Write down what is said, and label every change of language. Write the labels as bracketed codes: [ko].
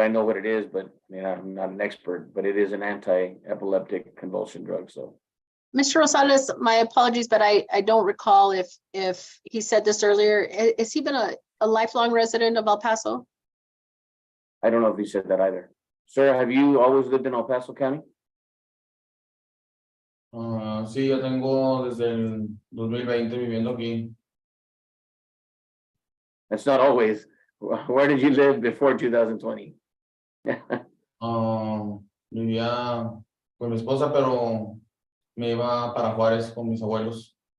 [en] I know what it is, but I mean, I'm not an expert, but it is an anti-epileptic convulsion drug, so. Mr. Rosales, my apologies, but I don't recall if he said this earlier. Has he been a lifelong resident of El Paso? I don't know if he said that either. Sir, have you always lived in El Paso County? [es] Sí, yo tengo desde el 2020 viviendo aquí. [en] That's not always. Where did you live before 2020? [es] Vivía con mi esposa, pero me iba para Juárez con mis abuelos.